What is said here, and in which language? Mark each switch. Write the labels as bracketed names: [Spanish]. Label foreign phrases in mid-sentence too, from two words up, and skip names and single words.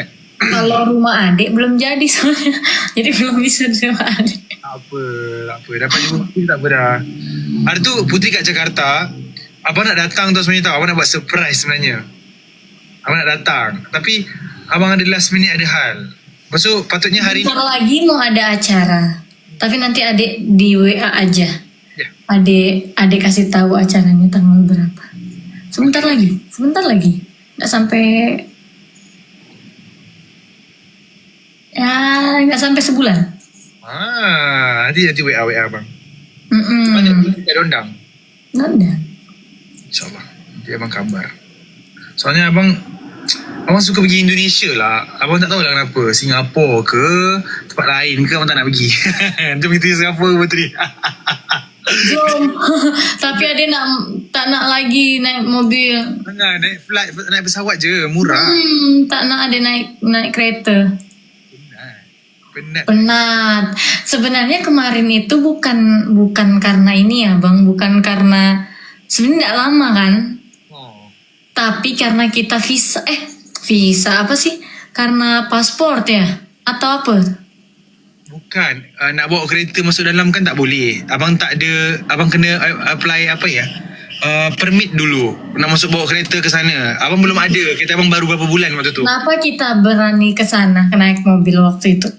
[Indonesian] Kalau rumah adik belum jadi soalnya. Jadi belum bisa di rumah adik. [Malay] Tak apa. Dapat jumpa Putri tak apa dah. Hari tu Putri kat Jakarta, abang nak datang tu sebenarnya tau. Abang nak buat surprise sebenarnya. Abang nak datang. Tapi abang ada [English] last minute [Malay] ada hal. Lepas tu patutnya hari ni. [Indonesian] Bentar lagi mau ada acara. Tapi nanti adik di WA aja. Ya. Adik kasih tahu acaranya tanggal berapa. Sebentar lagi. Nggak sampai. Ya, nggak sampai sebulan. Nanti WA abang. Mm-mm. [Malay] Banyak tak Dondang. [Indonesian] Nggak. InsyaAllah. Nanti abang kabar. [Malay] Soalnya abang suka pergi Indonesia lah. Abang tak tahu lah kenapa. Singapura ke tempat lain ke abang tak nak pergi. Jom kita Singapura Putri. Jom. [Indonesian] Tapi adik tak nak lagi naik mobil. [Malay] Jangan naik flight, naik pesawat je, murah. Tak nak adik naik kereta. Penat. [Indonesian] Sebenarnya kemarin itu bukan karena ini ya Bang, bukan karena sebenarnya tidak lama kan, tapi karena kita visa apa sih? Karena paspor ya atau apa? [Malay] Bukan, nak bawa kereta masuk dalam kan tak boleh. Abang kena apply apa ya? Permit dulu nak masuk bawa kereta ke sana. Abang belum ada. Kereta abang baru berapa bulan waktu tu. [Indonesian] Kenapa kita berani ke sana naik mobil waktu itu?